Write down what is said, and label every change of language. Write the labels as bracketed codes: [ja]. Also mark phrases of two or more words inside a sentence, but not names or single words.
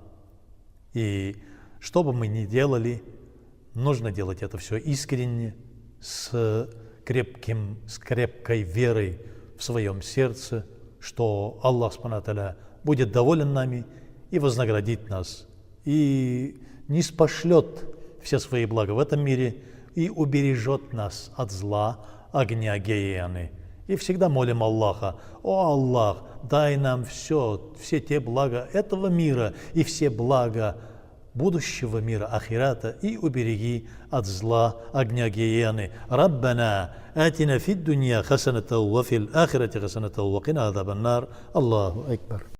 [ru] И что бы мы ни делали, нужно делать это все искренне, с крепкой верой в своем сердце, что [ar] الله سبحانه وتعالى [ru] будет доволен нами и вознаградит нас, и ниспошлет все свои блага в этом мире и убережет нас от зла огня гиены. И всегда молим Аллаха: «О Аллах, дай нам все те блага этого мира и все блага будущего мира, ахирата, и убереги от зла огня гиены. [ar] ربنا آتنا في الدنيا حسنة وفي الآخرة حسنة وقنا عذاب النار». الله أكبر.